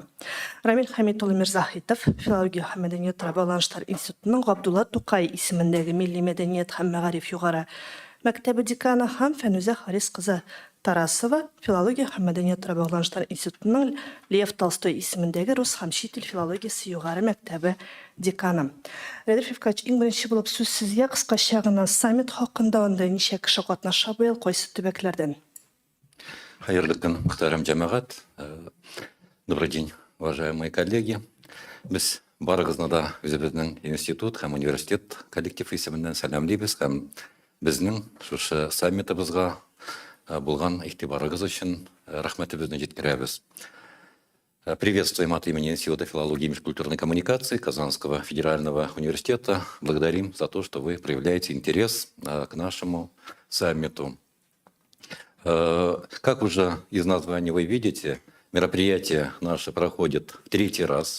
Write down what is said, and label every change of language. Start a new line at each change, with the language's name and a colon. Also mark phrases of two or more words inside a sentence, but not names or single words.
Tatar: Рамил Хәмит улы Мирзахитов, филология һәм мәдәният-ара багланышлар институтының Габдулла Тукай исемендәге милли мәдәният һәм мәгариф югары мәктәбе деканы һәм Фәнүзә Харис кызы Тарасова, филология һәм мәдәният-ара багланышлар институтының Лев Толстой исемендәге рус һәм чит ил филологиясе югары мәктәбе деканы. Рәдиф Рифкач, иң беренче булып сүз сезгә, кыскача гына саммит хакында анда ничә кеше катнаша быел, кайсы төбәкләрдән? Хайырлы көн, мөхтәрәм җәмәгать.
Russian: Добрый день, уважаемые коллеги.
Tatar: Без барыгызны да үзебезнең институт һәм университет коллектив исеменнән сәламлыйбыз һәм безнең шушы саммитыбызга булган игътибарыгыз өчен рәхмәтебезне җиткерәбез.
Russian: Приветствуем от имени Института филологии и межкультурной коммуникации Казанского федерального университета. Благодарим за то, что вы проявляете интерес к нашему саммиту. Как уже из названия вы видите, мероприятие наше проходит в третий раз.